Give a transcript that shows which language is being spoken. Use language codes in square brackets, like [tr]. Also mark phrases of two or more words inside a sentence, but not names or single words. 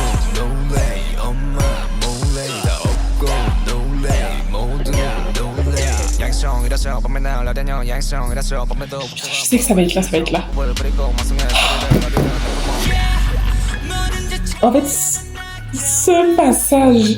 [ko] 놀래 엄마 몰래 다 없고 놀래 모두 놀래 [fr] Je sais que ça va être là, ça va être là. En fait, ce passage...